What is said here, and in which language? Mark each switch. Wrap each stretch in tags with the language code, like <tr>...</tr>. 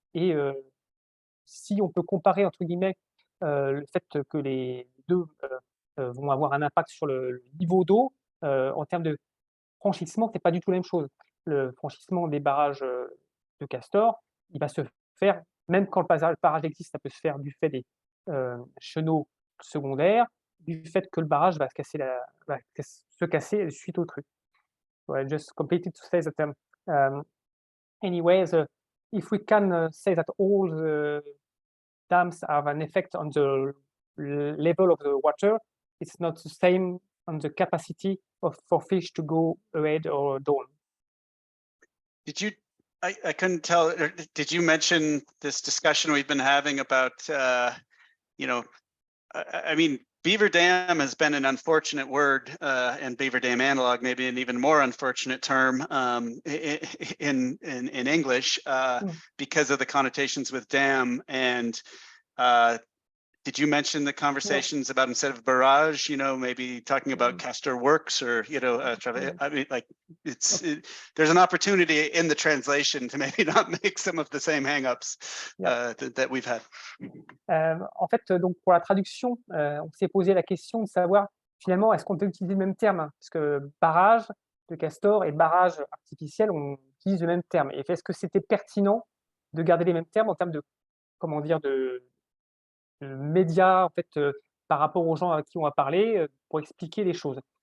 <fr>Et si on peut comparer, entre guillemets, le fait que les deux vont avoir un impact sur le niveau d'eau, en termes de franchissement, c'est pas du tout la même chose. Le franchissement des barrages de castor, il va se faire, même quand le barrage existe, ça peut se faire du fait des chenaux secondaire du fait que le barrage va se casser suite au truc.</fr> <en>So I just completed to say that anyway, if we can say that all the dams have an effect on the level of the water, it's not the same on the capacity for fish to go ahead or down. Did you? I couldn't tell. Did you mention this discussion we've been having about? I mean, Beaver Dam has been an unfortunate word, and Beaver Dam Analog maybe an even more unfortunate term in English because of the connotations with dam. And did you mention the conversations about instead of barrage, maybe talking about castor works or, I mean, like there's an opportunity in the translation to maybe not make some of the same hangups that we've had.</en> <fr>En fait, donc pour la traduction, on s'est posé la question de savoir finalement est-ce qu'on peut utiliser le même terme, parce que barrage de castor et barrage artificiel, on utilise le même terme. Et est-ce que c'était pertinent de garder les mêmes termes en termes de, comment dire, de médias en fait, par rapport aux gens à qui on va parler, pour expliquer les choses.</fr>